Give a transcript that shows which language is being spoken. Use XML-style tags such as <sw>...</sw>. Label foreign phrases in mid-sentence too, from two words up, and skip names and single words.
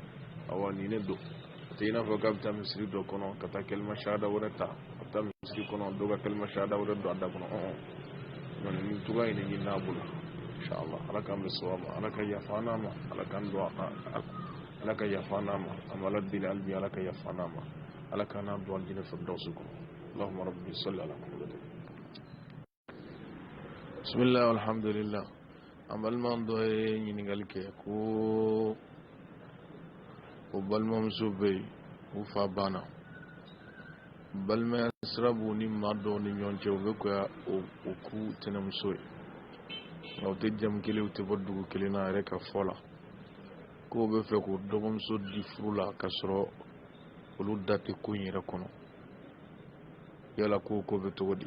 <bm>Awɔ nin ne don o tɛ i n'a fɔ k'a bɛ taa misiri dɔ kɔnɔ ka taa</bm> <ar>كلمة شهادة</ar> <bm>wɛrɛ ta ka taa misiri kɔnɔ dɔ ka</bm> <ar>كلمة شهادة</ar> <bm>wɛrɛ don a da kɔnɔ nin cogoya in de ɲini n'a bolo inshallah. Ala k'an bɛ sawaba, Ala ka yafa n'a ma, Ala k'an don Ala ka yafa n'a ma, an b'Ala deli hali bi Ala ka yafa n'a ma, Ala k'an n'a don aljinɛ firdawsi kɔnɔ.</bm> <ar>اللهم ربي صل على محمد. بسم الله والحمد لله.</ar> <bm>An baliman dɔ ye ɲininkali kɛ ko o balimamuso bɛ yen u fa banna balimaya sira b'u ni maa dɔw ni ɲɔgɔn cɛ u bɛ ka o k'u tɛnɛmuso ye nka u tɛ jamu kelen u tɛ bɔ dugu kelen na yɛrɛ ka fɔ la k'o bɛ fɛ k'o dɔgɔmuso di furu la ka sɔrɔ olu da tɛ ko in yɛrɛ kɔnɔ yala ko bɛ cogo di?</bm>